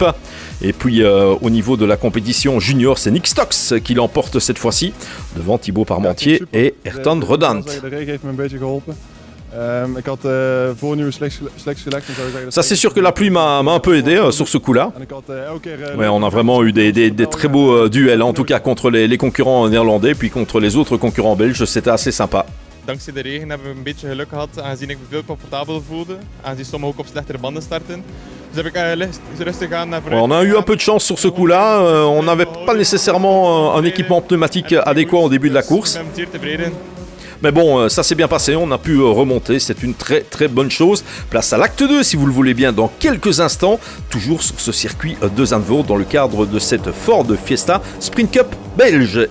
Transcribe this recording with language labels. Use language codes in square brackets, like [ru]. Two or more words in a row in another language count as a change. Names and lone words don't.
[fr] Et puis au niveau de la compétition junior, c'est Nick Stocks qui l'emporte cette fois-ci, devant Thibaut Parmentier et Ayrton Rodant. Ça c'est sûr que la pluie m'a un peu aidé sur ce coup-là. Ouais, on a vraiment eu des très beaux duels, en tout cas contre les concurrents néerlandais, puis contre les autres concurrents belges, c'était assez sympa. [nl] Dankzij de regen hebben we een beetje geluk gehad, aangezien ik me veel comfortabeler voelde, aangezien sommigen ook op slechtere banden starten. Dus heb ik rustig aan naar vooruit. [fr] On a eu un peu de chance sur ce coup-là, on n'avait pas nécessairement un équipement pneumatique adéquat au début de la course. Mais bon, ça s'est bien passé, on a pu remonter, c'est une très très bonne chose. Place à l'acte 2 si vous le voulez bien dans quelques instants, toujours sur ce circuit de Zandvoort dans le cadre de cette Ford Fiesta Sprint Cup belge.